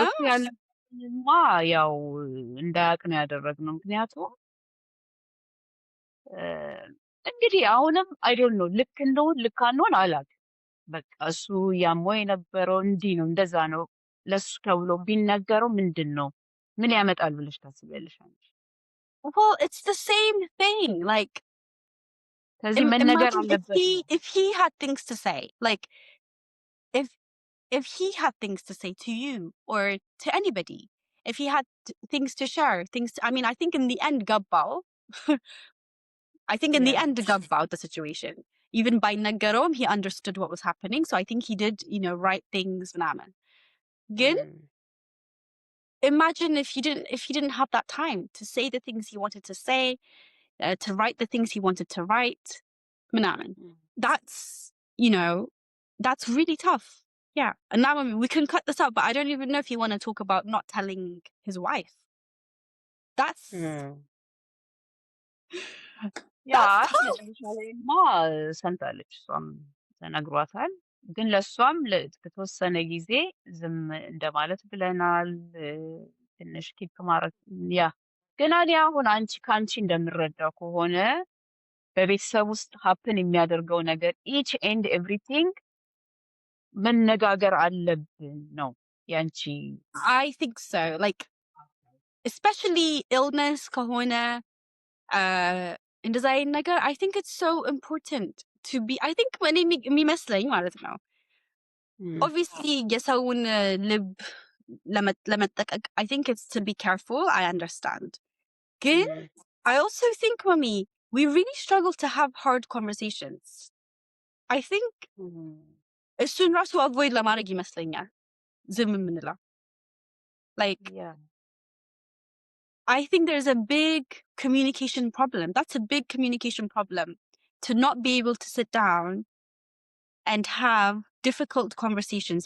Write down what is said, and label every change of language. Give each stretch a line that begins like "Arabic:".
Amharic: እሱ ያለማ ያው እንዳያውቅ ነው ያደረግነው። ምክንያቱም እንግዲህ አሁንም አይዶን ነው ልክ እንደሆን ልክ አንሆን አላውቅም። በቃ እሱ ያሞ የነበረው እንዲህ ነው እንደዛ ነው ለሱ ተብሎ ቢነገረው ምንድን ነው ምን ያመጣል ብለሽ ታስቢያለሽ አንቺ?
English: well it's the same thing like
Amharic: ከዚህ መነገር
English: imagine
Amharic: አለበት ነው።
English: if he had things to say like if he had things to say to you or to anybody if he had things to share I mean I think in the end
Amharic: ገባው
English: I think in the Yeah. end
Amharic: ገባው
English: the situation even by ነገረውም he understood what was happening so I think he did right things ምናምን ግን imagine if he didn't have that time to say the things he wanted to say to write the things he wanted to write ምናምን that's that's really tough. Yeah. And now we can cut this out, but I don't even know if you want to talk about not telling his wife. That's
Amharic: ያ
English: that's tough.
Amharic: መጨረሻ ላይማ ሰምታለች፣ እሷም ተነግሯታል። ግን ለእሷም ከተወሰነ ጊዜ ዝም እንደማለት ብለናል። ትንሽ ኪፕ ማድረግ ያ ግን እኔ አሁን ከአንቺ እንደምረዳው ከሆነ በቤተሰብ ውስጥ ሀፕን የሚያደርገው ነገር ኢች ኤንድ ኤቭሪቲንግ መነጋገር አለብን ነው ያንቺ?
English: I think so. Like, especially illness
Amharic: ከሆነ እንደዛ አይነት ነገር
English: I think it's so important to be I think
Amharic: እኔ የሚመስለኝ ማለት ነው
English: obviously
Amharic: የሰውን ልብ ለመጠቀቅ
English: I think it's to be careful. I understand. ግን I also think mommy we really struggle to have hard conversations. I think
Amharic: እሱን ራሱ avoid ለማድረግ ይመስለኛል ዝም የምንለው like
English: Yeah. I think there's a big communication problem. That's a big communication problem to not be able to sit down and have difficult conversations.